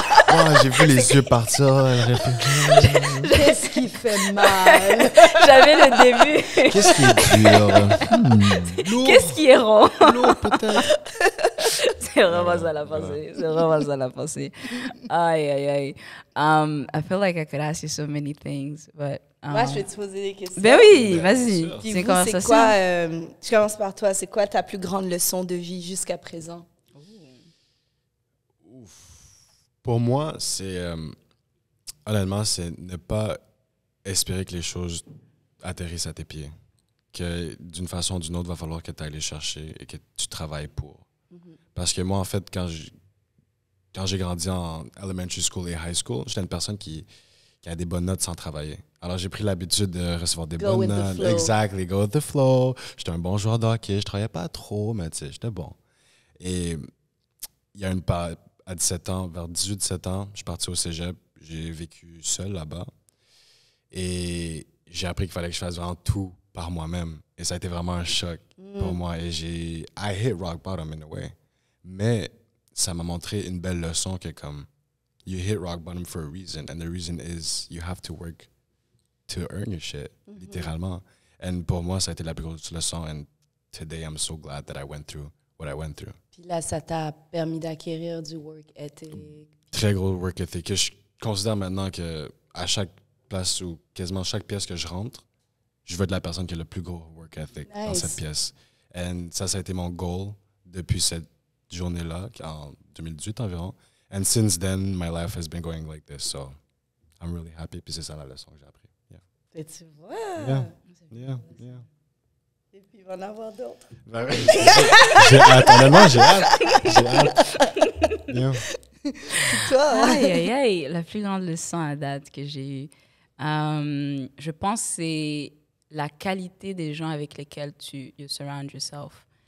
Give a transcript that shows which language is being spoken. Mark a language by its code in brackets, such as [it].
[fr] Oh, j'ai vu les yeux partir. Qu'est-ce qui fait mal? J'avais le début. Qu'est-ce qui est dur? Lourd. Qu'est-ce qui est rond? Lourd, peut-être. C'est vraiment ça la pensée. C'est vraiment ça la pensée. Aïe, aïe, aïe. [en] I feel like I could ask you so many things, but... [fr] Moi, je vais te poser des questions. Ben oui, Bien vas-y. sûr. Puis C'est une vous, conversation. c'est quoi, je commence par toi, c'est quoi ta plus grande leçon de vie jusqu'à présent? Pour moi, c'est... honnêtement, c'est ne pas espérer que les choses atterrissent à tes pieds. Que d'une façon ou d'une autre, il va falloir que tu ailles les chercher et que tu travailles pour. Parce que moi, en fait, quand j'ai grandi en elementary school et high school, j'étais une personne qui a des bonnes notes sans travailler. Alors, j'ai pris l'habitude de recevoir des [en] Go [fr] bonnes [en] with the [fr] notes. [en] flow. Exactly, go with the flow. [fr] J'étais un bon joueur de hockey. Je travaillais pas trop, mais tu sais, j'étais bon. Et il y a à 17 ans, vers 18-17 ans, je suis parti au cégep. J'ai vécu seul là-bas. Et j'ai appris qu'il fallait que je fasse vraiment tout par moi-même. Et ça a été vraiment un choc pour moi. [en] Et I hit rock bottom in a way. [fr] Mais ça m'a montré une belle leçon que comme, [en] you hit rock bottom for a reason. And the reason is you have to work to earn your shit, [fr] littéralement. Et pour moi, ça a été la plus grosse leçon. [en] And today, I'm so glad that I went through what I went through. [fr] Puis là, ça t'a permis d'acquérir du work ethic. Très gros work ethic. Je considère maintenant que à chaque place ou quasiment chaque pièce que je rentre, je veux être la personne qui a le plus gros work ethic dans [en] Nice. [fr] cette pièce. Et ça a été mon goal depuis cette journée-là, en 2018 environ. [en] And since then, my life has been going like this. So I'm really happy. [fr] Puis c'est ça la leçon que j'ai appris. [en] Yeah. [fr] Et tu vois. [en] Yeah. [fr] Et puis, il va en avoir d'autres. J'ai hâte. Honnêtement, j'ai hâte. J'ai hâte. Yeah. Toi, Aïe, aïe, aïe. La plus grande leçon à date que j'ai eue, je pense que c'est la qualité des gens avec lesquels [en] you surround yourself.